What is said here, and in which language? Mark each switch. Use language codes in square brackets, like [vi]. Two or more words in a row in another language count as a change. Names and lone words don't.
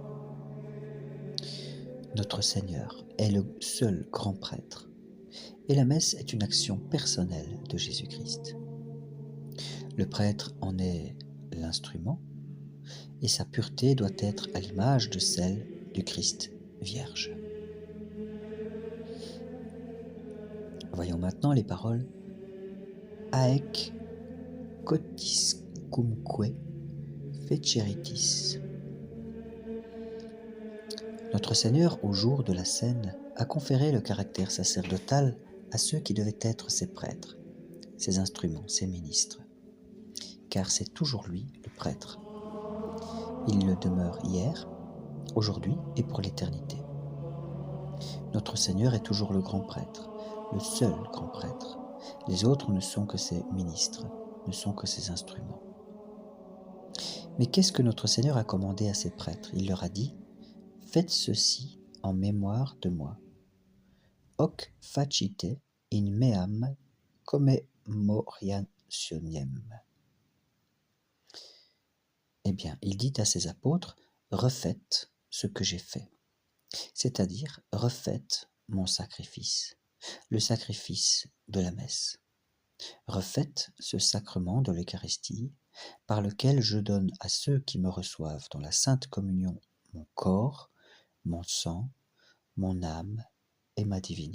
[fr] Notre Seigneur est le seul grand prêtre, et la messe est une action personnelle de Jésus-Christ. Le prêtre en est l'instrument, et sa pureté doit être à l'image de celle du Christ Vierge. Voyons maintenant les paroles [la] Haec cotiscumque feceritis. [fr] Notre Seigneur, au jour de la scène, a conféré le caractère sacerdotal à ceux qui devaient être ses prêtres, ses instruments, ses ministres. Car c'est toujours lui, le prêtre. Il le demeure hier, aujourd'hui et pour l'éternité. Notre Seigneur est toujours le grand prêtre, le seul grand prêtre. Les autres ne sont que ses ministres, ne sont que ses instruments. Mais qu'est-ce que notre Seigneur a commandé à ses prêtres? Il leur a dit « Faites ceci en mémoire de moi. [la] Hoc facite in meam commemorationem. [fr] » Eh bien, il dit à ses apôtres « Refaites ce que j'ai fait. » C'est-à-dire « Refaites mon sacrifice, le sacrifice de la messe. Refaites ce sacrement de l'Eucharistie par lequel je donne à ceux qui me reçoivent dans la Sainte Communion mon corps, mon sang, mon âme et ma divinité.